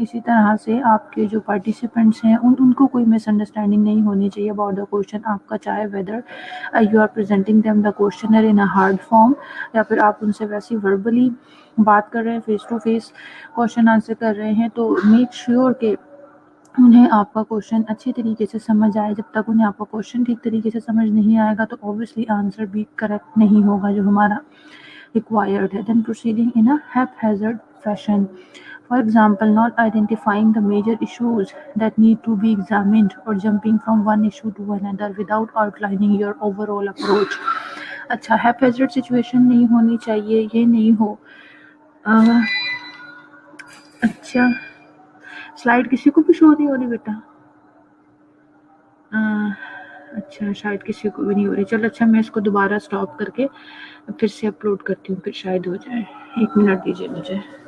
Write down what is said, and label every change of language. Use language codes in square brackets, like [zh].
[ur] اسی طرح سے آپ کے جو پارٹیسپینٹس ہیں ان کو کوئی مس انڈرسٹینڈنگ نہیں ہونی چاہیے [en] about the question [ur] آپ کا، چاہے [en] whether you are presenting them the questioner in a hard form, [ur] یا پھر آپ ان سے ویسی وربلی بات کر رہے ہیں، face to face question answer کر رہے ہیں. تو [en] make sure [ur] کہ انہیں آپ کا کوشچن اچھی طریقے سے سمجھ آئے. جب تک انہیں آپ کا کوشچن ٹھیک طریقے سے سمجھ نہیں آئے گا تو اوبویسلی آنسر بھی کریکٹ نہیں ہوگا جو ہمارا required ہے. [en] Then proceeding in a haphazard fashion. For example, not identifying the major issues that need to be examined or jumping from one issue to another without outlining your overall approach. [ur] اچھا، haphazard situation نہیں ہونی چاہیے، یہ نہیں ہو. اچھا، slide کسی کو بھی شو نہیں ہو رہی بیٹا؟ اچھا، شاید کسی کو بھی نہیں ہو رہی. چلو اچھا، میں اس کو دوبارہ سٹاپ کر کے پھر سے اپلوڈ کرتی ہوں، پھر شاید ہو جائے. 1 منٹ دیجیے مجھے.